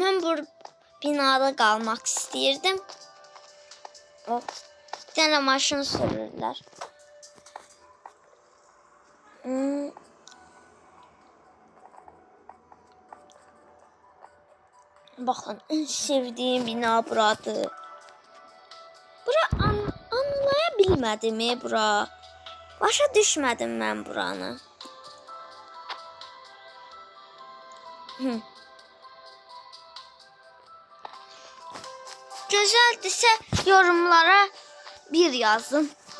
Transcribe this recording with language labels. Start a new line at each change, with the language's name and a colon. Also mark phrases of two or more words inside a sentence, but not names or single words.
Turkish: Ben bu binada kalmak istiyordum. Oh. Bir tane maşın sürürler. Bakın en sevdiğim bina buradır. Bura anlayabilmedim bura. Başa düşmedim ben buranı. Güzeldirse yorumlara bir yazın.